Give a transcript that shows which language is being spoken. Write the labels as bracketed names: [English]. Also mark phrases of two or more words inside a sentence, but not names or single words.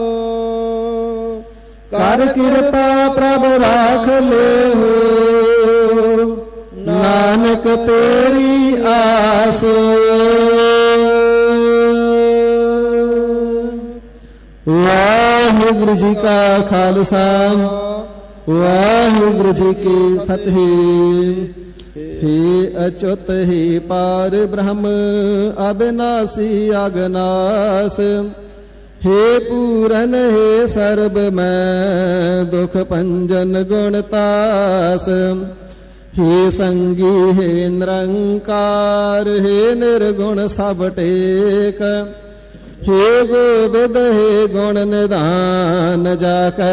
[Punjabi] ਕਰ ਕਿਰਪਾ ਪ੍ਰਭ ਰਾਖ ਲਿਓ ਨਾਨਕ ਤੇਰੀ ਆਸ। ਵਾਹਿਗੁਰੂ ਜੀ ਕਾ ਖਾਲਸਾ ਵਾਹਿਗੁਰੂ ਜੀ ਕੀ ਫਤਿਹ। ਹੇ ਅੱਚੁਤ ਹੇ ਪਾਰ ਬ੍ਰਹਮ ਅਵਿਨਾਸ਼ੀ ਅਗਨਾਸ, ਹੇ ਪੂਰਨ ਹੇ ਸਰਬ ਮੈਂ ਦੁਖ ਪੰਜਨ ਗੁਣਤਾਸ, ਹੇ ਸੰਗੀ ਹੇ ਨਿਰੰਕਾਰ ਹੇ ਨਿਰਗੁਣ ਸਬ ਟੇਕ, ਹੇ ਗੋਵਿੰਦ ਹੇ ਗੁਣ ਨਿਧਾਨ ਜਾਕੈ